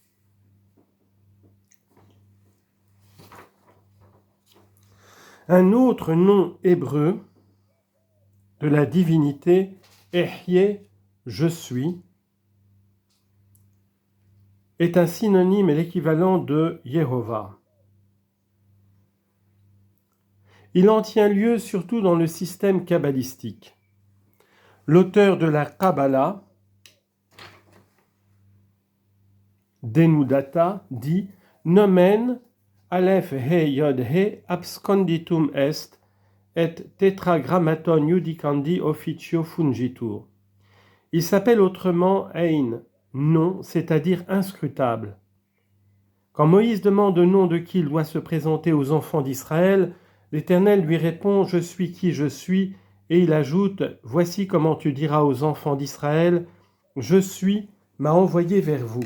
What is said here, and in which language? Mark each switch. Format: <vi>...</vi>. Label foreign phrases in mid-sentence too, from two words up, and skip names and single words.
<fr>Un autre nom hébreu de la divinité, Ehyeh, je suis, est un synonyme et l'équivalent de Yehovah. Il en tient lieu surtout dans le système kabbalistique. L'auteur de la Kabbalah, Denudata, dit</fr> <la>« Nomen Aleph he yod he absconditum est et tetragrammaton judicandi officio fungitur ».</la> <fr>Il s'appelle autrement Ein, nom, c'est-à-dire inscrutable. Quand Moïse demande au nom de qui il doit se présenter aux enfants d'Israël, l'Éternel lui répond « Je suis qui je suis » et il ajoute « Voici comment tu diras aux enfants d'Israël « Je suis m'a envoyé vers vous ».</fr>